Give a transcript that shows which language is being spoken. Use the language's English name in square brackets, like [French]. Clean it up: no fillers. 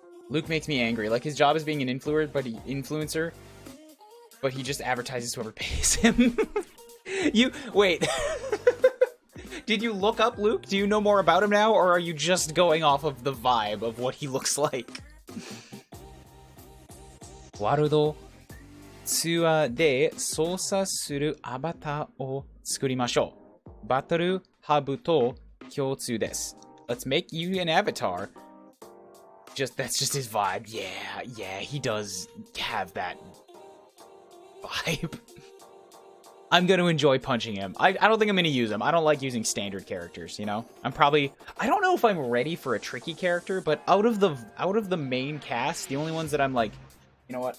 [English] Luke makes me angry. Like, his job is being an influencer, but he just advertises whoever pays him. Wait. Did you look up Luke? Do you know more about him now, or are you just going off of the vibe of what he looks like? [Japanese] ワールドツアーで操作するアバターを作りましょう。バトルハブと共通です。 [English] Let's make you an avatar. That's just his vibe. Yeah, he does have that vibe. I'm gonna enjoy punching him. I don't think I'm gonna use him. I don't like using standard characters, you know? I don't know if I'm ready for a tricky character, but out of the main cast, the only ones that I'm like, you know what?